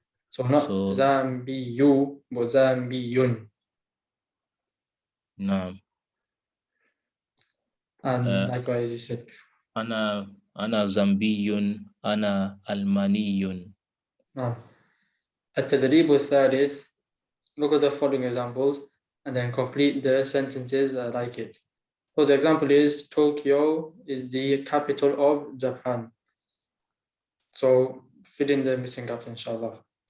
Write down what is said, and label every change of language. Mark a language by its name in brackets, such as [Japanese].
[English] So not Zambiyu, but Zambiyun. [Arabic] نعم. [English] And likewise, you said before. [Arabic] أنا زامبي أنا ألماني. [English] Now, [Arabic] التدريب الثالث. [English] Look at the following examples and then complete the sentences like it. So the example is Tokyo is the capital of Japan. So fill in the missing gaps, inshallah.